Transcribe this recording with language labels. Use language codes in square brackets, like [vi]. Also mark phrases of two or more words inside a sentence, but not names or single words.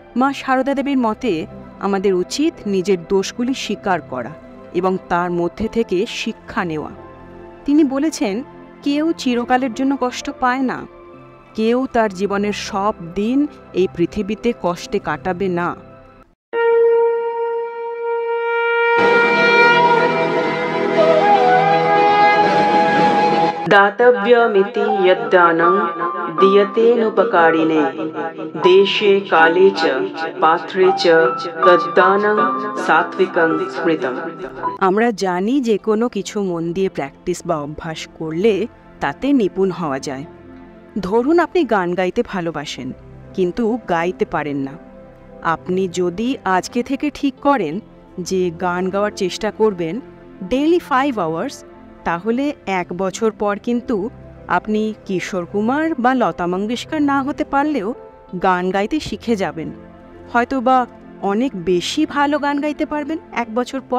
[bn] মা সারদা দেবীর মতে আমাদের উচিত নিজের দোষগুলি স্বীকার করা এবং তার মধ্যে থেকে শিক্ষা নেওয়া। তিনি বলেছেন, কেউ চিরকালের জন্য কষ্ট পায় না, কেউ তার জীবনের সব দিন এই পৃথিবীতে কষ্টে কাটাবে না। [sa] दातव्यमिति यद्दानं दीयतेनुपकारिणे देशे काले च पात्रे च तद्दानं सात्विकं स्मृतम्। [bn] আমরা জানি যে কোনো কিছু মন দিয়ে প্র্যাকটিস বা অভ্যাস করলে তাতে নিপুণ হওয়া যায়। ধরুন আপনি গান গাইতে ভালোবাসেন কিন্তু গাইতে পারেন না। আপনি যদি আজকে থেকে ঠিক করেন যে গান গাওয়ার চেষ্টা করবেন [en] daily 5 hours, [bn] তাহলে 1 বছর পর কিন্তু আপনি কিশোর কুমার বা লতা মঙ্গেশকর না হতে পারলেও গান গাইতে শিখে যাবেন, হয়তো বা অনেক বেশি ভালো গান গাইতে পারবেন 1 বছর পর।